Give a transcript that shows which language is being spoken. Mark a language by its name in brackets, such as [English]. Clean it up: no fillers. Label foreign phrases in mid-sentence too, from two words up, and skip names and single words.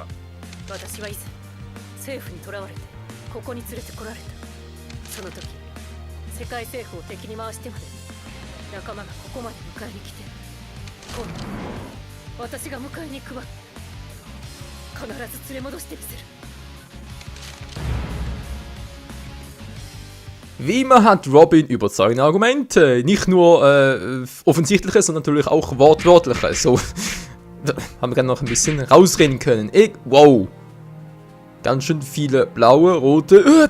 [Japanese] 私は以前政府に囚われてここに連れてこられた。その時世界政府を敵に回してまで仲間がここまで迎えに来て、今度私が迎えに行くわ。必ず連れ戻してみせる。 [German] Wie immer hat Robin überzeugende Argumente. Nicht nur offensichtliche, sondern natürlich auch wortwörtliche. So haben wir gerne noch ein bisschen rausreden können. Wow. Ganz schön viele blaue, rote.